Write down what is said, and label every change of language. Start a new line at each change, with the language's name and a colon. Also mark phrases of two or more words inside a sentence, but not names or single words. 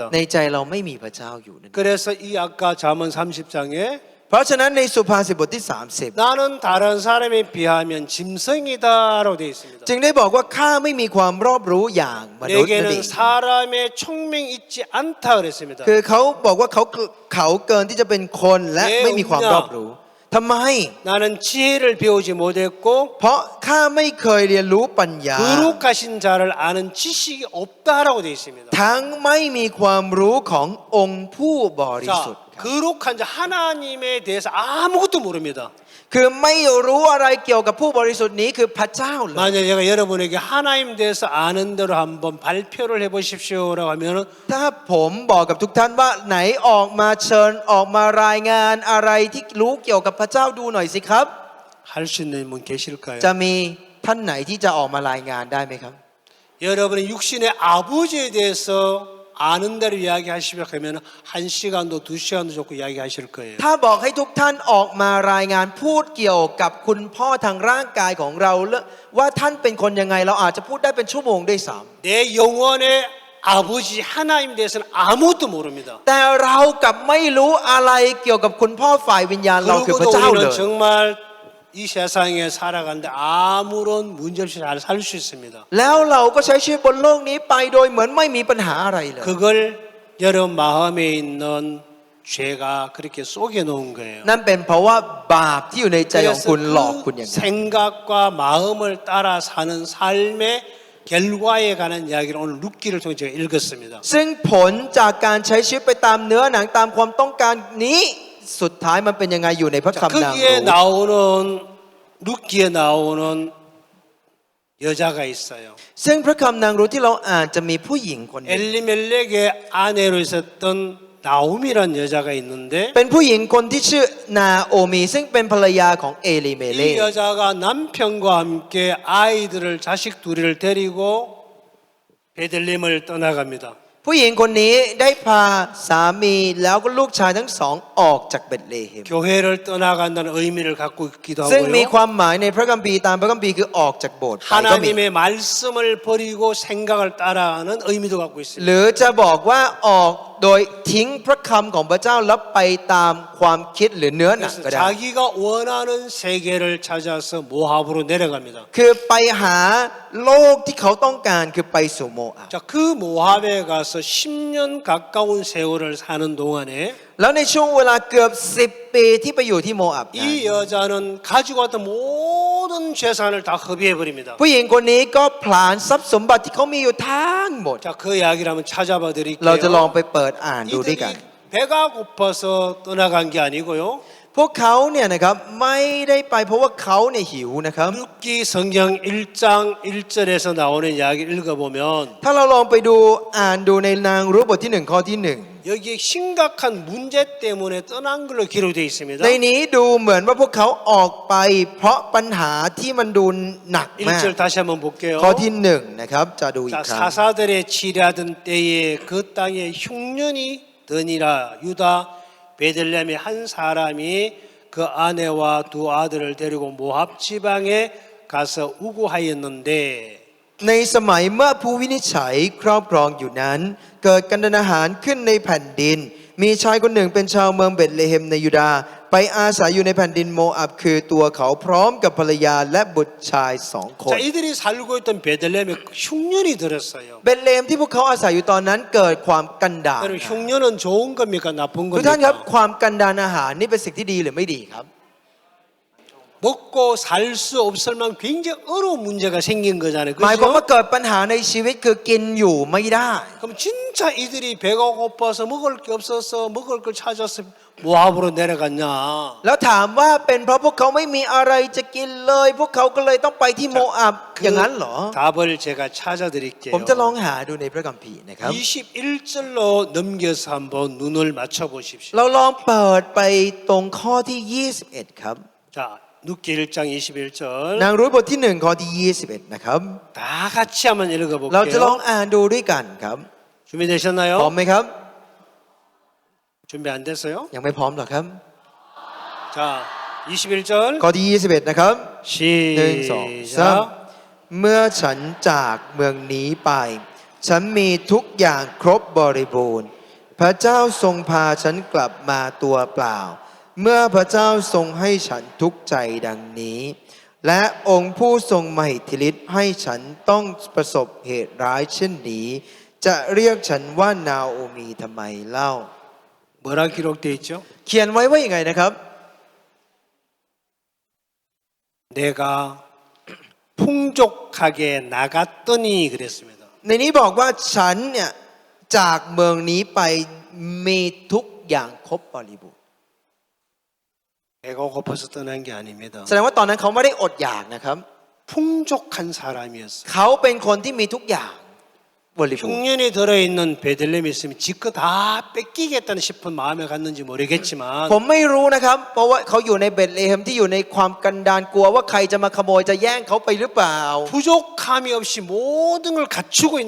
Thai: ในใจเราไม่มีพระเจ้าอยู่นั่นเอง
Korean: 그래서 이 아까 잠언 30장에
Thai: เพราะฉะนั้นในสุภาษิตบทที่ 30
Korean: 나는 다른 사람에 비하면 짐승이다라고 되어 있습니다.
Thai: จึงได้บอกว่าข้าไม่มีความรอบรู้อย่างมนุษย์นั่นเอ
Korean: 내게는
Thai: ง
Korean: 사람의 총명이 있지 않다 그랬습니다.
Thai: คือเขาบอกว่าเขาเกินที่จะเป็นคนและไม่มีความรอบรู้ทำไม
Korean: 나는 지혜를 배우지 못했고
Thai: เพราะข้าไม่เคยเรียนรู้ปัญญา
Korean: 거룩하신 자를 아는 지식이 없다라고 되어 있습니다.
Thai: ทั้งไม่มีความรู้ขององค์ผู้บริสุท
Korean: 자,
Thai: ธิ์ครับ
Korean: 거룩한 자 하나님에 대해서 아무것도 모릅니다.
Thai: คือไม่รู้อะไรเกี่ยวกับผู้บริสุทธิ์นี้คือพระเจ้าเลย
Korean: 만약 제가 여러분에게 하나님 대해서 아는 대로 한번 발표를 해보십시오라고 하면은
Thai: ถ้าผมบอกกับทุกท่านว่าไหนออกมาเชิญออกมารายงานอะไรที่รู้เกี่ยวกับพระเจ้าดูหน่อยสิครับ
Korean: 할 수 있는 분 계실까요?
Thai: จะมีท่านไหนที่จะออกมารายงานได้ไหมครับ
Korean: 여러분의 육신의 아버지에 대해서 아는 대로 이야기하시면 하면 1시간도 2시간도 좋고 이야기하실 거예요.
Thai: ถ้าบอกให้ทุกท่านออกมารายงานพูดเกี่ยวกับคุณพ่อทางร่างกายของเราว่าท่านเป็นคนยังไงเราอาจจะพูดได้เป็นชั่วโมงด้วยซ้
Korean: 내 영혼의 아버지 하나님 대해서는 아무것도 모릅니다.
Thai: ำแต่เรากลับไม่รู้อะไรเกี่ยวกับคุณพ่อฝ่ายวิญญาณเราคือพระ
Korean: 그리고도
Thai: เจ้าเล
Korean: 우리는
Thai: ย
Korean: 정말 이 세상에 살아가는데 아무런 문제 없이 잘 살 수 있습니다.
Thai: แล้วเราก็ใช้ชีวิตบนโลกนี้ไปโดยเหมือนไม่มีปัญหาอะไรเลย
Korean: 그걸 여러분 마음에 있는 죄가 그렇게 속여 놓은 거예요.
Thai: นั่นเป็นเพราะว่าบาปที่อยู่ในใจของคุณหลอกคุณอย่างนั้น
Korean: 생각과 마음을 따라 사는 삶의 결과에 관한 이야기를 오늘 룻기를 통해 제가 읽었습니다.
Thai: ซึ่งผลจากการใช้ชีวิตไปตามเนื้อหนังตามความต้องการนี้สุดท้ายมันเป็นยังไงอยู่ในพระ
Korean: 자,
Thai: คำนาง
Korean: 거기에
Thai: รู้
Korean: 나오는 룻기에 나오는 여자가 있어요.
Thai: ซึ่งพระคำนางรู้ที่เราอ่านจะมีผู้หญิงคนหนึ่ง
Korean: 엘리멜렉의 아내로 있었던 나오미란 여자가 있는데
Thai: เป็นผู้หญิงคนที่ชื่อนาโอมีซึ่งเป็นภรรยาของเอลิเมเล
Korean: 이 여자가 남편과 함께 아이들을 자식 둘이를 데리고 베들레헴을 떠나갑니다.
Thai: ผู้หญิงคนนี้ได้พาสามีแล้วก็ลูกชายทั้งสองออกจากเบธเลเฮม
Korean: 교회를 떠나간다는 의미를 갖고 있기도
Thai: ซึ่งมี
Korean: 하고요.
Thai: ความหมายในพระคัมภีร์ตามพระคัมภีร์คือออกจากโบสถ์ไปก็มี
Korean: 하나님의 말씀을 버리고 생각을 따라하는 의미도 갖고
Thai: ห
Korean: 있습니다.
Thai: รือจะบอกว่าออกโดยทิ้งพระคำของพระเจ้าแล้วไปตามความคิดหรือเนื้อหนัง
Korean: 그래서
Thai: ก็ได้
Korean: 자기가 원하는 세계를 찾아서 모압으로 내려갑니다.
Thai: คือไปหาโลกที่เขาต้องการคือไปสู่โมอาบ
Korean: 자, 그 모압에 가서 10년 가까운 세월을 사는 동안에
Thai: แล้วในช่วงเวลาเกือบ10 ปีที่ไปอยู่ที่โมอาบนั้น
Korean: 이 여자는 가지고 왔던 모든 재산을 다 허비해 버립니다.
Thai: ผู้หญิงคนนี้ก็ผลาญทรัพย์สมบัติที่เขามีอยู่ทั้งหมด
Korean: 자, 그 이야기를 한번 찾아봐
Thai: เราจะลอง
Korean: 드릴게요.
Thai: ไปเปิดอ่านดูด้วยกัน
Korean: 이들이 배가 고파서 떠나간 게 아니고요.
Thai: พวกเขาเนี่ยนะครับไม่ได้ไปเพราะว่าเขาเนี่ยหิวนะครับ
Korean: 룻기 성경 1장 1절에서 나오는 이야기를 읽어보면
Thai: ถ้าเราลองไปดูอ่านดูในนางรู้บทที่1ข้อที่
Korean: 여기에 심각한 문제 때문에 떠난 걸로 기록되어 있습니다.
Thai: 1 ในนี้ดูเหมือนว่าพวกเขาออกไปเพราะปัญหาที่มันดูหนักมาก
Korean: 1절 다시 한번 볼게요.
Thai: ข้อที่1นะครับจะดูอี
Korean: 자,
Thai: กครั้ง
Korean: 사사들의 치려하던 때에 그 땅에 흉년이 드니라 유다 베들레헴의 한 사람이 그 아내와 두 아들을 데리고 모압 지방에 가서 우고하였는데
Thai: ในสมัยเมื่อผู้วินิจฉัยครอบครองอยู่นั้น เกิดกันดารอาหารขึ้นในแผ่นดิน มีชายคนหนึ่งเป็นชาวเมืองเบธเลเฮมในยูดาห์ไปอาศัยอยู่ในแผ่นดินโมอับคือตัวเขาพร้อมกับภรรยาและบุตรชาย2 คน
Korean: 자, 이들이 살고 있던 베들레헴에 흉년이 들었어요.
Thai: เบธเลเฮมที่พวกเขาอาศัยอยู่ตอนนั้นเกิดความกันดาร
Korean: 여러분 흉년은 좋은 겁니까 나쁜
Thai: ทุกท่านครับ
Korean: 겁니까?
Thai: ความกันดารอาหารนี่เป็นสิ่งที่ดีหรือไม่ดีครับ
Korean: 먹고 살 수 없을 만큼 굉장히 어려운 문제가 생긴 거잖아요.
Thai: หมายความว่า
Korean: 그렇죠?
Thai: เกิดปัญหาในชีวิตคือกินอยู่ไม่ได้
Korean: 그럼 진짜 이들이 배가 고파서 먹을 게 없어서 먹을 걸 찾아서 모압으로 내려갔냐?
Thai: แล้วถามว่าเป็นเพราะพวกเขาไม่มีอะไรจะกินเลย พวกเขาก็เลยต้องไปที่โมอับอย่างนั้นเหรอ
Korean: 답을 제가 찾아드릴게요.
Thai: ผมจะลองหาดูในพระคัมภีร์นะครับ
Korean: 21절로 넘겨서 한번 눈을 맞춰 보십시오.
Thai: เราลองเปิดไปตรงข้อที่ 21 ครับ
Korean: 자, 룻기 1장 21절.
Thai: นางรุธบทที่1ข้อที่ 21 นะครับ
Korean: 다 같이 한번
Thai: เราจะลอง
Korean: 읽어볼게요.
Thai: อ่านดูด้วยกันครับ พร้อม
Korean: 준비되셨나요?
Thai: ไหมครับ
Korean: 준비 안 됐어요?
Thai: ยังไม่พร้อมหรอกครับ
Korean: 자, 21절.
Thai: ข้อที่ 21 นะครับ 1 2
Korean: 시작.
Thai: 3 เมื่อฉันจากเมืองนี้ไป ฉันมีทุกอย่างครบบริบูรณ์ พระเจ้าทรงพาฉันกลับมาตัวเปล่า เมื่อพระเจ้าทรงให้ฉันทุกข์ใจดังนี้ และองค์ผู้ทรงมหิทธิฤทธิ์ให้ฉันต้องประสบเหตุร้ายเช่นนี้ จะเรียกฉันว่านาโอมีทำไมเล่า
Korean: 뭐라 기록되어 있죠?
Thai: เขียนไว้ว่าอย่างไงนะครับ
Korean: 내가 풍족하게 나갔더니 그랬습니다.
Thai: ในนี้บอกว่าฉันเนี่ยจากเมืองนี้ไปมีทุกอย่างครบบริบูรณ์
Korean: 배가 고파서 떠난 게 아닙니다.
Thai: แสดงว่าตอนนั้นเขาไม่ได้อดอยากนะครับ
Korean: 풍족한 사람이었어요.
Thai: เขาเป็นคนที่มีทุกอย่างบริบูรณ์
Korean: 흉년이 들어있는 베들레헴에 있으면 지껏 다 뺏기겠다는 싶은 마음에 갔는지 모르겠지만
Thai: ผมไม่รู้นะครับ เพราะว่าเขาอยู่ในเบธเลเฮมที่อยู่ในความกันดารกลัวว่าใครจะมาขโมยจะแย่งเขาไปหรือเปล่า
Korean: 부족함이 없이 모든 걸 갖추고 있는